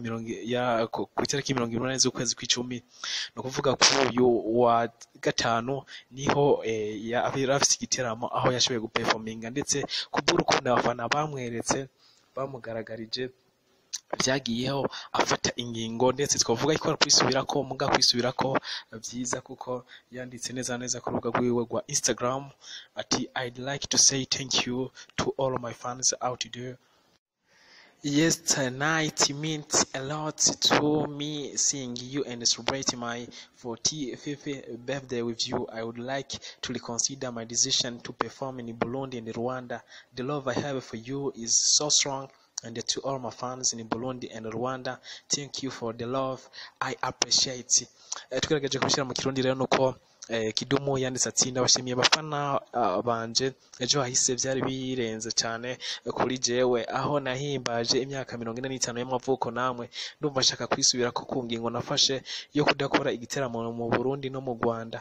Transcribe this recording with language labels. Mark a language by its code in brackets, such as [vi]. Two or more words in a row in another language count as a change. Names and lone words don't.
[rn] ku itariki 28 z'ukwezi kw'icumi, no kuvuga ko uyu wa gatanu niho afise igiteramo aho yashoboye guperforminga, ndetse kubw'urukundo abafana bamweretse bamugaragarije vyagiyeho afata ingingo, ndetse twavuga ko kwisubirako muga kwisubirako vyiza kuko yanditse neza ku rubuga rwiwe rwa Instagram ati [en] I'd like to say thank you to all my fans out there. Yes, tonight means a lot to me, seeing you and celebrate my 45th birthday with you. I would like to reconsider my decision to perform in Burundi and Rwanda. The love I have for you is so strong, and to all my fans in Burundi and Rwanda, thank you for the love, I appreciate. [rn] Tugerageje kubishira mu kirundi rero nuko Kidumu yanditse ati ndabashimiye abafana banje, ejo hahise byari birenze cyane kuri jewe, aho nahimbaje imyaka 45 y'amavuko, namwe ndumva nshaka kwisubira ko ku ngingo nafashe yo kudakora igiteramo mu Burundi no mu Rwanda.